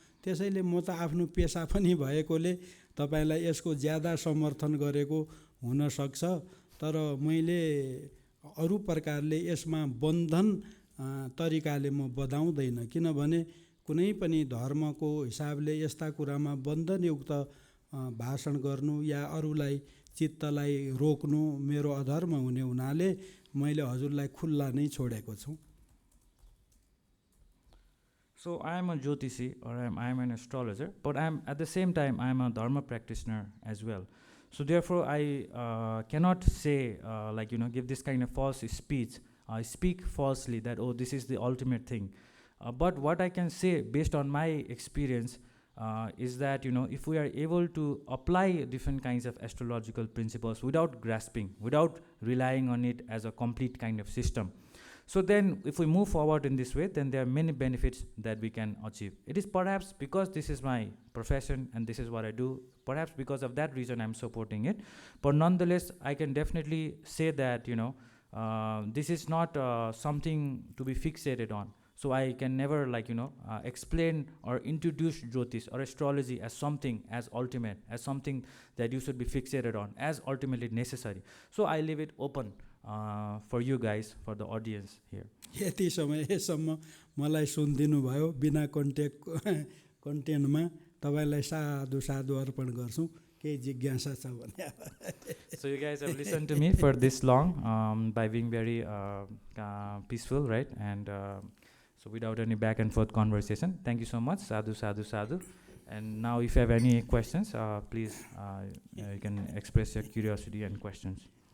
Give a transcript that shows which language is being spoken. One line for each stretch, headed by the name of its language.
Nepali: त्यसैले म त आफ्नो पेसा पनि भएकोले तपाईलाई यसको ज्यादा समर्थन गरेको हुन सक्छ, तर मैले अरू प्रकारले यसमा बन्धन तरिकाले म बधाउँदैन, किनभने कुनै पनि धर्मको हिसाबले यस्ता कुरामा बन्धनयुक्त भाषण गर्नु या अरूलाई चित्तलाई रोक्नु मेरो अधर्म हुने हुनाले मैले हजुरलाई खुल्ला नै छोडेको छु।
English: So I am a Jyotiṣi, or I am an astrologer, but at the same time I am a Dharma practitioner as well. So therefore I cannot say give this kind of false speech. I speak falsely that this is the ultimate thing. But what I can say based on my experience is that if we are able to apply different kinds of astrological principles without grasping, without relying on it as a complete kind of system, so then if we move forward in this way, then there are many benefits that we can achieve. It is perhaps because this is my profession and this is what I do, perhaps because of that reason I'm supporting it. But nonetheless, I can definitely say that this is not something to be fixated on. So I can never explain or introduce Jyotish or astrology as something as ultimate, as something that you should be fixated on, as ultimately necessary. So I leave it open for you guys, for the audience here.
Nepali: यति समयसम्म मलाई सुनिदिनु भयो बिना कन्टेन्टमा तपाईलाई साधु साधु अर्पण गर्छु, केही जिज्ञासा छ भने।
English: So you guys have listened to me for this long by being very peaceful, right? And so without any back and forth conversation. Thank you so much. Sadhu, sadhu, sadhu. And now if you have any questions, please you can express your curiosity and questions.